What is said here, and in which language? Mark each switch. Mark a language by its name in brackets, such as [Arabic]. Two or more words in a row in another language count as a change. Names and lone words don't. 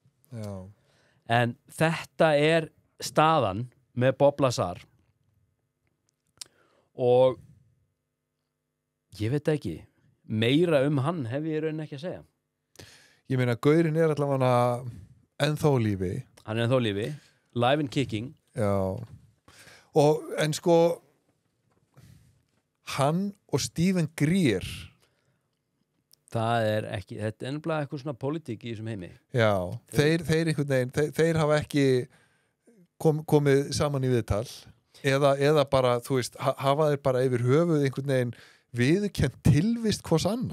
[Icelandic] En þetta er staðan með Bob Lazar og ég veit ekki meira hann hef ég í rauninni ekki að segja. Ég meina, gaurinn er allavega ennþá á lífi. Hann er ennþá á lífi, [English] live and kicking. [Icelandic] Já. En sko hann og Stephen Greer það er ekki, þetta er ennblega eitthvað svona pólitík í þessum heimi. Já, þeir einhvern veginn, þeir hafa ekki komið saman í viðtal eða bara, þú veist, hafa þeir bara yfir höfuð einhvern veginn viðurkennt tilvist hvers annars.